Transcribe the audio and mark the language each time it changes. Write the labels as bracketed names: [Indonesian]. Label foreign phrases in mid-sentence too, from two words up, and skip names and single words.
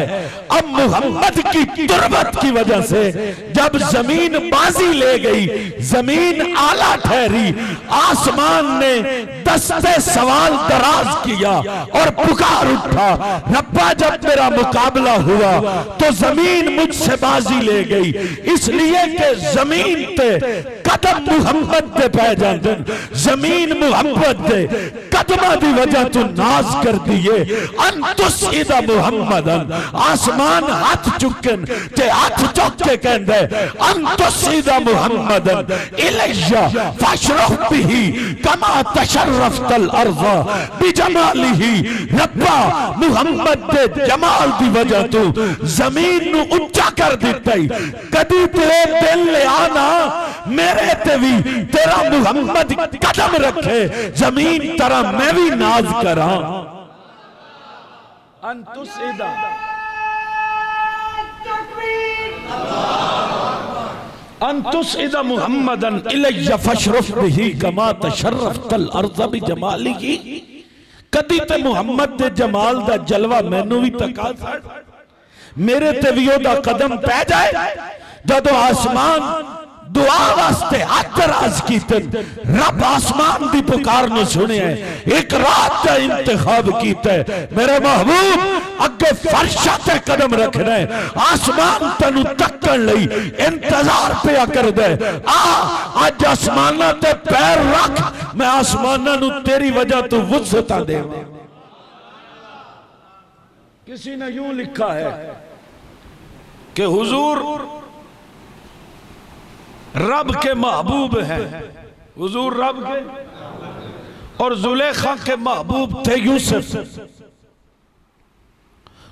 [Urdu] اب محمد کی تربت کی وجہ سے جب زمین بازی لے گئی، زمین اعلیٰ ٹھہری، آسمان نے دستِ سوال دراز کیا اور پکار اٹھا، ربا جب میرا مقابلہ ہوا تو زمین مجھ سے بازی لے گئی، اس لیے کہ [Punjabi] زمین تے قدم محمد دے پے جاندے، زمین محمد دے قدماں دی وجہ توں ناز کر دتے. [Arabic] أنت سيد محمداً, [Punjabi] آسمان ہتھ چکن تے ہتھ چک کے کہندے [Arabic] أنت سيد محمداً إلي فشرف به كما تشرفت الأرض بجماله. [Punjabi] ربا محمد دے جمال دی وجہ توں زمین نوں اچا کر دتا ای. کدی تیرے دل لے آنا میرے تے وی تیرا محمد قدم رکھے، زمین طرح میں وی ناز کراں. [Arabic] أنت سيد أنت سيد محمداً إلي فشرف به كما تشرفت الأرض بجماله. [Punjabi] کدی تے محمد دے جمال دا جلوہ مینوں وی تکا میرے تے وی اوہدا قدم پے جائے. جدوں آسمان دعا واسطے ہتھ دراز کیتے، رب آسمان دی پکار نوں سنے، اک رات دا انتخاب کیتا. میرے محبوب اگے فرشاں تے قدم رکھنا اے، آسمان تینوں تکن لئی انتظار پیا کر دے. آ اج آسماناں تے پیر رکھ، میں آسماناں نوں تیری وجہ توں وسعت دے. [Urdu] کسی نے یوں لکھا ہے کہ حضور رب کے محبوب ہیں، حضور رب کے، اور زلیخا کے محبوب تھے یوسف.